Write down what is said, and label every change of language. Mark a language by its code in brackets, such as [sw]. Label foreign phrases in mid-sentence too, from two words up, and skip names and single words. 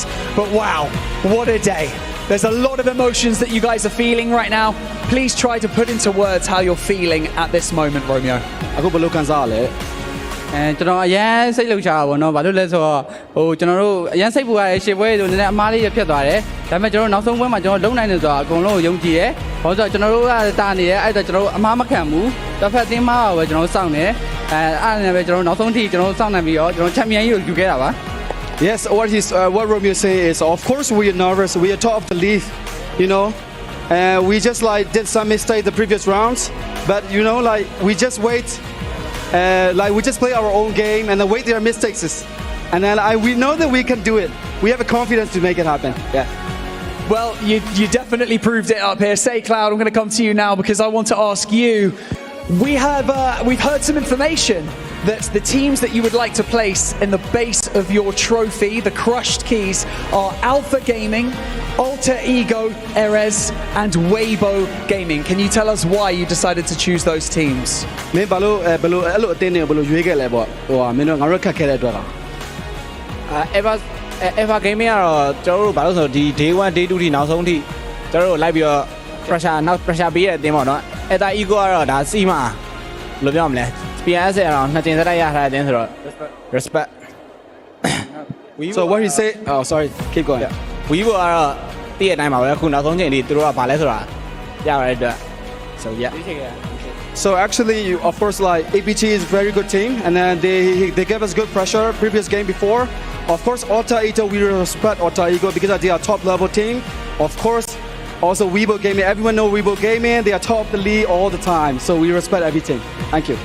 [en] But wow, what a day. There's a lot of emotions that you guys are feeling right now. Please try to put into words how you're feeling at this moment, Romeo. [my] ကျွန်တော်အရန်စိတ်လှုပ်ရှားတာပေါ့နော်ဘာလို့လဲဆိုတော့ကျွန်တော်တို့အရန်စိတ်ပူရတယ်ရှေ့ပွဲဆိုနည်းနည်းအမားလေးရဖြစ်သွားတယ်ဒါပေမဲ့ကျွန်တော်နောက်ဆုံးပွဲမှာကျွန်တော်လုံနိုင်တယ်ဆိုတာအကုန်လုံးကိုယုံကြည်တယ်ဘာလို့ဆိုတော့ကျွန်တော်တို့ကတာနေတယ်အဲ့တော့ကျွန်တော်တို့အမားမခံဘူးတစ်ဖက်သင်းမားပဲကျွန်တော်တို့စောင့်နေအဲ့နဲ့ပဲကျွန်တော်နောက်ဆုံးထိကျွန်တော်တို့စောင့်နေပြီးတော့ကျွန်တော်ချန်ပီယံကြီးကိုယူခဲ့တာပါ [en] Yes, what Romeo say is of course we are nervous. We are top of the league, you know. We just like did some mistake the previous rounds, but you know like we just wait. Like we just play our own game and then wait their mistakes and then we know that we can do it. We have a confidence to make it happen. Yeah. Well, you definitely proved it up here. Say, Cloud, I'm going to come to you now because I want to ask you. We've heard some information that the teams that you would like to place in the base of your trophy, the crushed keys, are Alpha Gaming, Alter Ego, Erez, and Weibo Gaming. Can you tell us why you decided to choose those teams? [my] မင်းဘာလို့အဲ့လိုအတင်းနေဘလို့ရွေးခဲ့လဲပေါ့ဟိုမင်းတို့ငါတို့ခက်ခဲတဲ့အတွက်က Eva Gaming ကတော့ကျွန်တော်တို့ဘာလို့ဆိုတော့ဒီ day 1 day 2 ထိနောက်ဆုံးထိကျွန်တော်တို့လိုက်ပြီးတော့ pressure ပေးတဲ့အတင်းပေါ့နော် Alter Ego ကတော့ဒါစီမှာဘယ်လိုပြောမလဲ PNS အောင်နှစ်တင်စတိုက်ရထားတဲ့အတင်းဆိုတော့ respect [en] So what he say oh sorry keep going [my] Weibo ကတော့တည့်ရတိုင်းပါပဲအခုနောက်ဆုံးချိန်လေးသူတို့ကဘာလဲဆိုတာရရတဲ့အတွက် [en] so yeah So actually, of course, like APG is a very good team, and then they gave us good pressure previous game before. Of course, Alter Ego, we respect Alter Ego because they are top level team. Of course, also Weibo Gaming. Everyone know Weibo Gaming. They are top of the league all the time, so we respect everything.